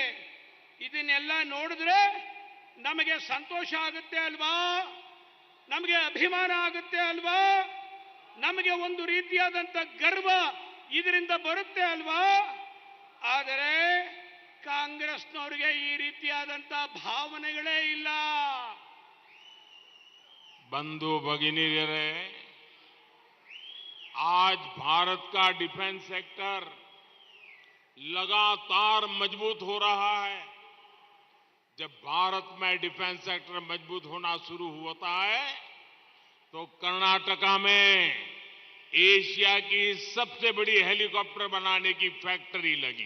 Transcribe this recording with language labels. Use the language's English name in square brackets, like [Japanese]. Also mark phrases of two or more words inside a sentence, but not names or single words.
[Kannada] ಇದನ್ನೆಲ್ಲ ನೋಡಿದ್ರೆ ನಮಗೆ ಸಂತೋಷ ಆಗುತ್ತೆ ಅಲ್ವಾ? ನಮಗೆ ಅಭಿಮಾನ ಆಗುತ್ತೆ ಅಲ್ವಾ? ನಮಗೆ ಒಂದು ರೀತಿಯಾದಂಥ ಗರ್ವ ಇದರಿಂದ ಬರುತ್ತೆ ಅಲ್ವಾ? ಆದರೆ ಕಾಂಗ್ರೆಸ್ನವರಿಗೆ ಈ ರೀತಿಯಾದಂಥ ಭಾವನೆಗಳೇ ಇಲ್ಲ. [Hindi] बंधु भगिनीरे, आज भारत का [English] defence sector [Hindi] लगातार मजबूत हो रहा है. जब भारत में [English] defence sector [Hindi] मजबूत होना शुरू होता है तो कर्नाटका में एशिया की सबसे बड़ी हेलीकॉप्टर बनाने की फैक्ट्री लगी.